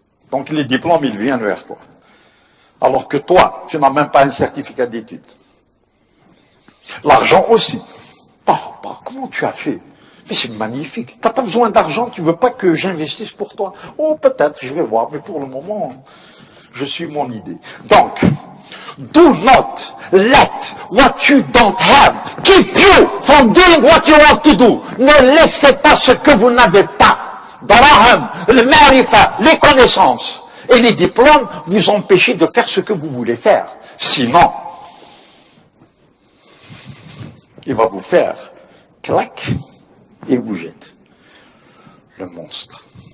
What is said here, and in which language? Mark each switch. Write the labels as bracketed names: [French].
[French] Donc les diplômes, ils viennent vers toi. Alors que toi, tu n'as même pas un certificat d'études. L'argent aussi. Papa, comment tu as fait? Mais c'est magnifique. Tu n'as pas besoin d'argent, tu veux pas que j'investisse pour toi? Oh, peut-être, je vais voir, mais pour le moment, je suis mon idée. Donc, [English] do not let what you don't have keep you from doing what you want to do. [French] Ne laissez pas ce que vous n'avez pas. Daraham, le marifa, les connaissances et les diplômes vous empêcher de faire ce que vous voulez faire. Sinon, il va vous faire clac et vous jette. Le monstre.